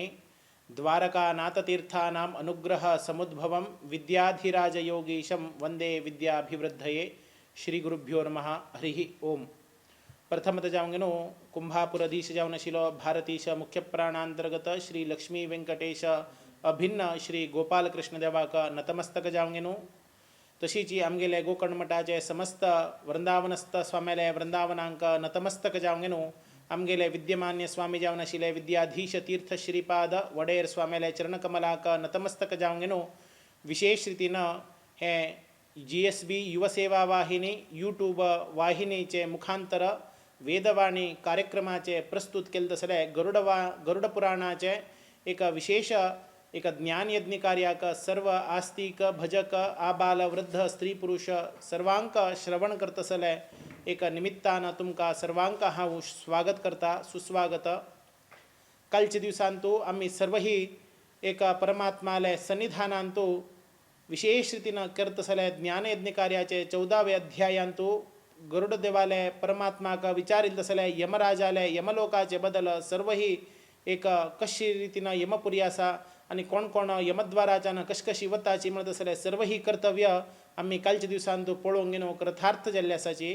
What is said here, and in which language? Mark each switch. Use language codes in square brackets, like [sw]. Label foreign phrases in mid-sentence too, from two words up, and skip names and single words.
[sa] द्वारकानाथतीर्थानाम् अनुग्रह समुद्भवं विद्याधिराजयोगीशं वन्दे विद्याभिवृद्धये। श्री गुरुभ्यो नमः। हरि ओम। [kok] प्रथमतः जाऊंगेनो कुंभापुरधीश जाऊनशिलो भारतीश मुख्य प्राणांतर्गत श्री लक्ष्मी वेंकटेश अभिन्न श्री गोपाल कृष्ण देवाक नतमस्तक जाऊंगेनो। तशीची आमगेले गोकर्णमठाचे समस्त वृंदावनस्थ स्वाम्याले वृंदावनांक नतमस्तक जाऊंगेनो। आमगेले विद्यमान्य स्वामी जाऊनशिले विद्याधीश तीर्थ श्रीपाद वडेर स्वाम्याले चरणकमलाक नतमस्तक जाऊंगेनो। विशेष रीतीनं हे GSB युवसेवा वाहिनी यूट्यूब वाहिनीचे मुखांतर वेदवाणी कार्यक्रमाचे प्रस्तुत केले तसले गरुड पुराणाचे एक विशेष एक ज्ञानयज्ञ कार्याक सर्व आस्तिक भजक आबाल वृद्ध स्त्री पुरुष सर्वांक श्रवण करतसले एक निमित्तान तुमका सर्वांक हांव स्वागत करता सुस्वागत। कालच्या दिवसांतू आम्ही सर्वही एक परमात्माले सन्निधानांतू विशेष रीतीनं करत असले ज्ञानयज्ञ कार्याचे 14वे अध्यायांतू गरुड देवालय परमात्माक विचारिल तसले यमराजाले यमलोकाचे बदल सर्वही एक कशी रीतीनं यमपुरी आसा आणि कोण कोण यमद्वाराच्यान कशी वताची म्हणत असले सर्वही कर्तव्य आम्ही कालच्या दिवसांतू पळोवंक गेलो कृतार्थ जाल्ले आसाची।